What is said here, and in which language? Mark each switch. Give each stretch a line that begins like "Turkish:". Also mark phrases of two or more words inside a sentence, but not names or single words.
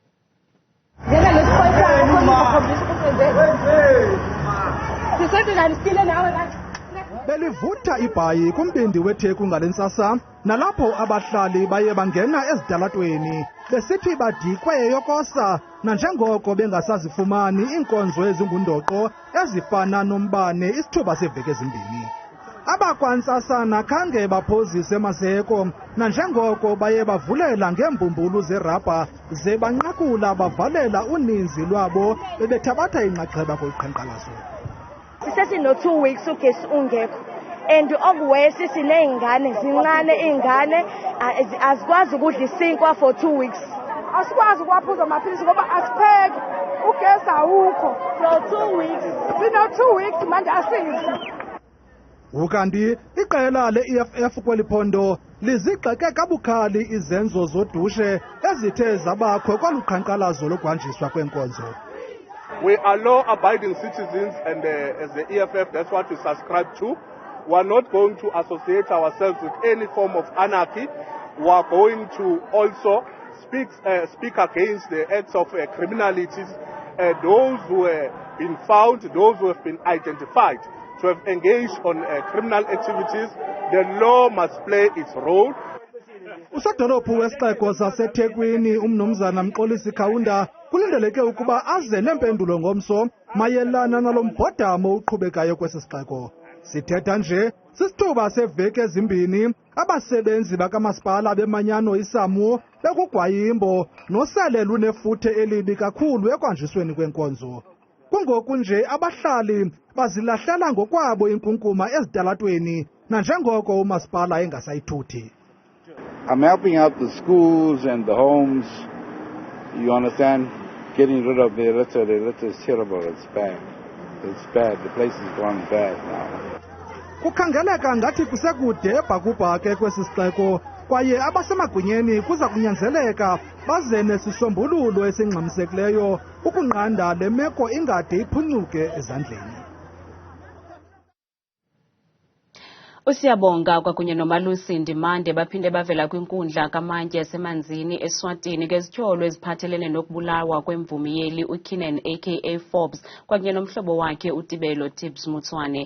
Xhosa: Belivutha ibhayi kumbindi weTheku ngale ntsasa nalapho abahlali baye bangena ezitalatweni besithi badikwe yokosa nanjengoko bengasazifumani iinkonzo ezingundoqo ezifana nombane isithuba seveki ezimbini. Abakwantsasana khange baphozise mazeko nanjengoko baye bavulela ngeembumbulu zerabha ze banqakula bavalela uninzi lwabo bebethabatha inxaxheba koluqhankqalazo.
Zulu: Sesino 2 weeks ugesi ungekho and okuwesi sineingane zincane ingane azikwazi ukudla isinkwa
English: for 2 weeks.
Zulu: Asikwazi ukwaphuza amaphilisi ngoba asipheki ugesi awukho
English: for 2 weeks.
Zulu: Sino 2 weeks manje asidli.
Xhosa: Ukanti iqela le-EFF kweliphondo lizigxeke kabukhali izenzo zodushe ezithe zabakho kwaluqhankqalazo lokwanjiswa kwenkonzo.
English: we are law-abiding citizens, and as the EFF, that's what we subscribe to. We are not going to associate ourselves with any form of anarchy. We are going to also speak against the acts of criminalities, those who have been found, those who have been identified to have engaged on criminal activities. The law must play its role.
Xhosa: Usodolophu wesixeko saseThekwini umnumzana Mxolisi Kaunda kulindeleke ukuba aze nempendulo ngomso mayelana nalo mbhodamo uqhubekayo kwesi sixeko. Sithetha nje sisithuba seveki ezimbini abasebenzi bakamasipala bemanyano isamu bekugwayimbo nosele lunefuthe elibi kakhulu ekwanjisweni kwenkonzo. Kungoku nje abahlali bazilahlela ngokwabo inkunkuma ezitalatweni nanjengoko umasipala engasayithuthi.
English: I'm helping out the schools and the homes, you understand, getting rid of the litter. The litter is terrible, it's bad. It's bad, the place is gone bad now.
Xhosa: Kukhangeleka ngathi kusekude bhakubhake kwesi sixeko kwaye abasemagwinyeni kuza kunyanzeleka baze nesisombululo esingxamisekileyo ukunqanda le meko ingade iphunyuke ezandleni. Usiyabonga kwakunye noMalusi Ndimande baphinde bavela kwinkundla kamantye yasemanzini eSwatini ngezityholo eziphathelene nokubulawa kwemvumiyeli uKeenan aka Forbes kwakunye nomhlobo wakhe uTibelo Tibbs Mutswane.